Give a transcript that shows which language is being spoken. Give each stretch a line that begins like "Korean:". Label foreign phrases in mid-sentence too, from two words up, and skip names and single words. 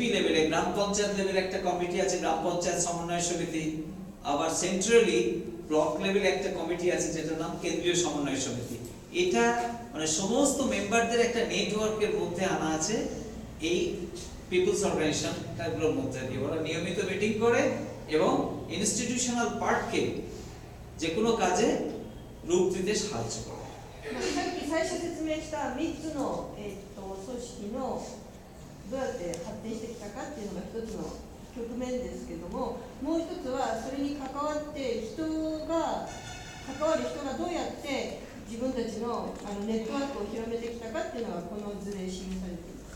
Bangla: লেভেলে গ্রাম পঞ্চায়েত লেভেলে একটা কমিটি আছে গ্রাম পঞ্চায়েত সমন্বয় সমিতি আবার
English: centrally block
Bangla: লেভেলে একটা কমিটি আছে যেটার নাম কেন্দ্রীয় সমন্বয় সমিতি এটা মানে সমস্ত মেম্বারদের একটা নেটওয়ার্কের মধ্যে আনা আছে এই
English: peoples organisation
Bangla: টাইপগুলোর মধ্যে দিয়ে ওরা নিয়মিত মিটিং করে এবং ইনস্টিটিউশনাল পার্টকে যে কোনো কাজে রূপ দিতে সাহায্য করে
Japanese: さっき最初説明した3つの、組織のどうやって発展してきたかっていうのが一つの局面ですけども、もう一つはそれに関わって関わる人がどうやって自分たちのネットワークを広めてきたかっていうのがこの図で示されています。